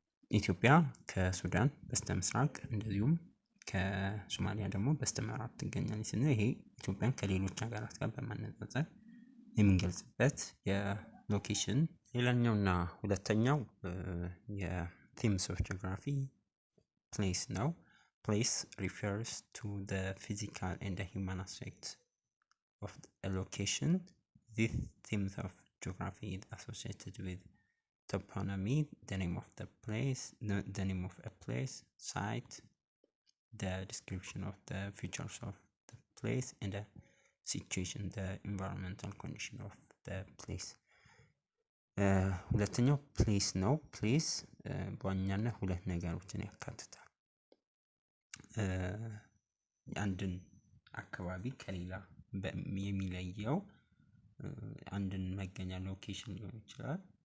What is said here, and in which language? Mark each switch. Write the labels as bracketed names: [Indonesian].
[Amharic] ኢትዮጵያ ከሱዳን በስተምስራቅ እንደዚሁም ከሶማሊያ ደግሞ በስተምዕራብ ትገኛለች ስንል ይሄ ኢትዮጵያን ከሌሎች ሀገራት ጋር በማነጻጸር የምንገልጽበት የሎኬሽን። ሌላኛውና ሁለተኛው የ [English] themes of geography [Amharic] place ነው። [English] Place refers to the physical and the human aspects of a location. This themes of geography is associated with toponymy, the name of the place, the name of a place, site, the description of the features of the place, and the situation, the environmental condition of the place. [Amharic] ሁለተኛው ፕሌስ ነው። ፕሌስ በዋናነት ሁለት ነገሮችን ያካትታል። አንድን አካባቢ ከሌላ የሚለየው አንድን መገኛ ሎኬሽን ሊሆን ይችላል።